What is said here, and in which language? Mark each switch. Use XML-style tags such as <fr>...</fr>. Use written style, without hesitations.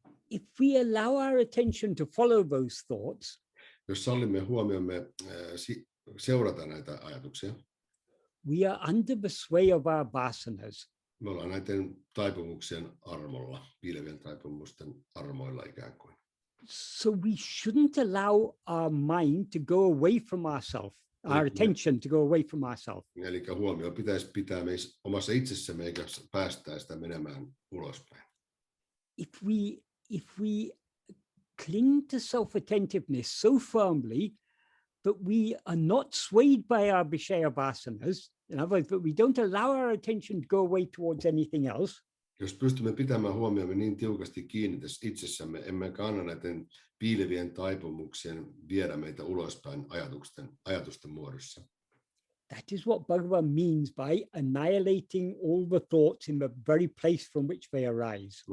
<en>If we allow our attention to follow those thoughts,</en> <fi>jos sallimme huomiomme seurata näitä ajatuksia,</fi> <en>we are under the sway of our vasanas.</en> <fi>Me ollaan näiden taipumuksien armolla, piilevien taipumusten armoilla ikään kuin.</fi> <en>So we shouldn't allow our mind to go away from ourselves, our attention to go away from ourselves.</en> <fi>Eli huomio pitäisi pitää meissä omassa itsessämme eikä päästää sitä menemään ulospäin.</fi> <en>If we cling to self-attentiveness so firmly that we are not swayed by our vishaya vasanas, in other words, that we don't allow our attention to go away towards anything else.</en> <fi>Jos pystymme pitämään huomiomme niin tiukasti kiinni tässä itsessämme, emmekä anna näiden piilevien taipumuksien viedä meitä ulospäin ajatusten muodossa.</fi> <en>That is what Bhagavan means by annihilating all the thoughts in the very place from which they arise.</en>